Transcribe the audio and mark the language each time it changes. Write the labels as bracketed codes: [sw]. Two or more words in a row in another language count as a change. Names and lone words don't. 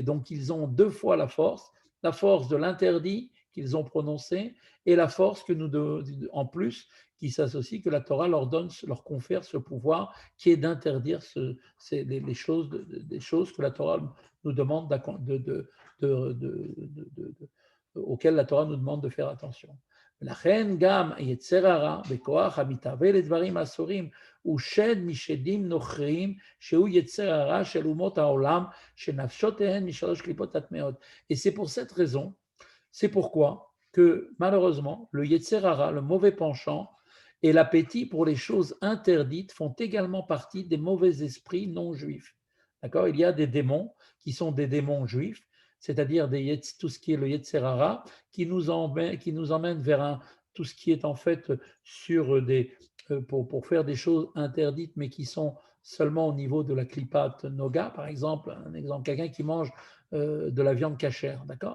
[fr] Donc ils ont deux fois la force de l'interdit qu'ils ont prononcé et la force que nous, en plus, qui s'associe, que la Torah leur confère ce pouvoir qui est d'interdire les choses, des choses que la Torah nous demande auxquelles la Torah nous demande de faire attention. [he] לכן גם יצר הרע בכוח המתהווה לדברים אסורים הוא שד משדים נוכריים שהוא יצר הרע של אומות העולם שנפשותיהן משלוש קליפות הטמאות. [fr] Et c'est pour cette raison, c'est pourquoi que malheureusement le [he] יצר הרע, [fr] le mauvais penchant et l'appétit pour les choses interdites font également partie des mauvais esprits non juifs. D'accord? Il y a des démons qui sont des démons juifs, c'est-à-dire tout ce qui est le [he] יצר הרע, [fr] qui nous emmène vers tout ce qui est en fait pour faire des choses interdites, mais qui sont seulement au niveau de la [he] קליפת נוגה, [fr] par exemple, quelqu'un qui mange de la viande cachère, d'accord?